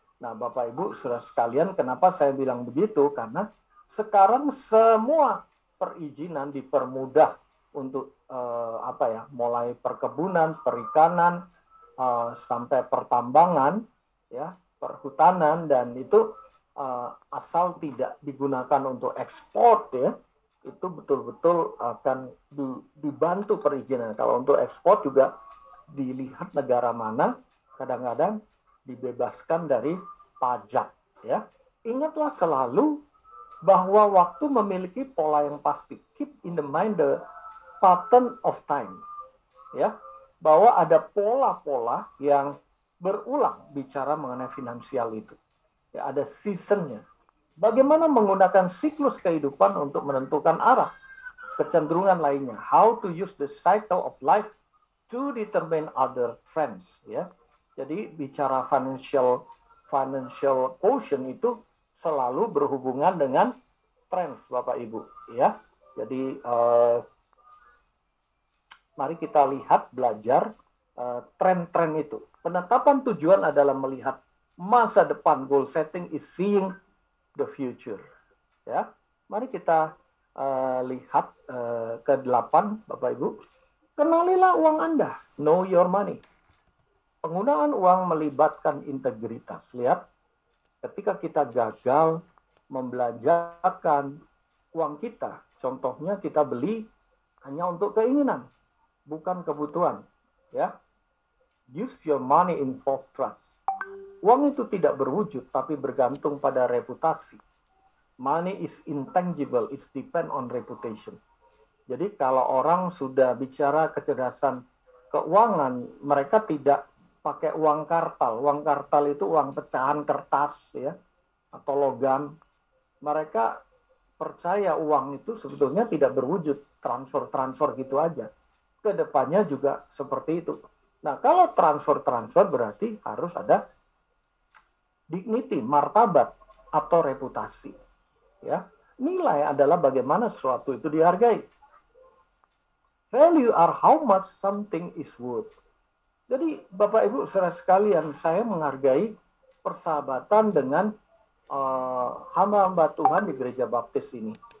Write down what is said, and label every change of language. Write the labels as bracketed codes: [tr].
[id] Nah, Bapak Ibu saudara sekalian, kenapa saya bilang begitu? Karena sekarang semua perizinan dipermudah untuk mulai perkebunan, perikanan, sampai pertambangan, ya, perhutanan, dan itu asal tidak digunakan untuk ekspor, ya, itu betul-betul akan dibantu perizinan. Kalau untuk ekspor juga dilihat negara mana, kadang-kadang dibebaskan dari pajak, ya. Ingatlah selalu bahwa waktu memiliki pola yang pasti. [en] Keep in the mind the pattern of time. [id] Ya, bahwa ada pola-pola yang berulang bicara mengenai finansial itu. Ya, ada seasonnya. Bagaimana menggunakan siklus kehidupan untuk menentukan arah, kecenderungan lainnya. [en] How to use the cycle of life to determine other trends. [id] Ya, jadi bicara financial quotient itu selalu berhubungan dengan trends, Bapak Ibu. Ya, jadi mari kita lihat, belajar tren-tren itu. Penetapan tujuan adalah melihat masa depan. [en] Goal setting is seeing the future. [id] Ya, mari kita lihat ke-8, Bapak Ibu. Kenalilah uang Anda. [en] Know your money. [id] Penggunaan uang melibatkan integritas. Lihat, ketika kita gagal membelanjakan uang kita, contohnya kita beli hanya untuk keinginan, bukan kebutuhan. [en] Ya, use your money in false trust. [id] Uang itu tidak berwujud, tapi bergantung pada reputasi. [en] Money is intangible, it depend on reputation. [id] Jadi kalau orang sudah bicara kecerdasan keuangan, mereka tidak pakai uang kartal. Uang kartal itu uang pecahan kertas, ya, atau logam. Mereka percaya uang itu sebetulnya tidak berwujud, transfer gitu aja. Kedepannya juga seperti itu. Nah, kalau transfer berarti harus ada dignity, martabat, atau reputasi. Ya, nilai adalah bagaimana sesuatu itu dihargai. [en] Value are how much something is worth. [id] Jadi Bapak Ibu saudara sekalian, saya menghargai persahabatan dengan hamba-hamba Tuhan di Gereja Baptis ini.